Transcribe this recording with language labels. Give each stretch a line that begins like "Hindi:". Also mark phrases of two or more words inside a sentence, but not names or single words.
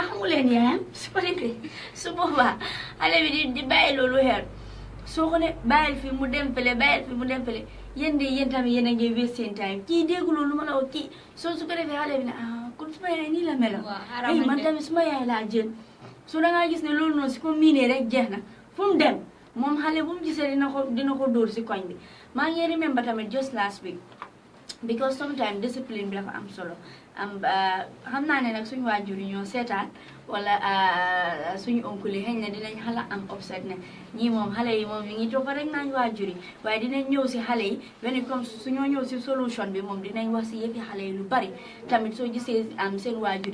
Wolof: xamuleen yaayam su ko defee su boobaa xale bi di bàyyi loolu xeer soo ko ne bàyyil fi mu dem fële yéen de yéen tamit yéen a ngi waste seen time kii déggu loolu ma la wax kii soo su ko defee xale bi ne kon suma yaay nii la melo man tamit suma yaay laa jël su dangaa gis ne loolu noonu si ko miinee rek jeex na fu mu dem moom xale bu mu gisee dina ko dóor si koñ bi maa ngi remember tamit
English: just last week because sometimes discipline
Wolof: bi dafa am solo xam naa ne nag suñu waajur yi ñoo seetaan wala suñu oncle yi xëy na dinañ xala am upset ne ñii moom xale yi moom ñu ngi toog rek naañ waajur yi waaye dinañ ñëw si xale yi benn comme suñoo ñëw si solution bi moom dinañ wax si yëfi xale yi lu bari tamit soo gisee seen waajur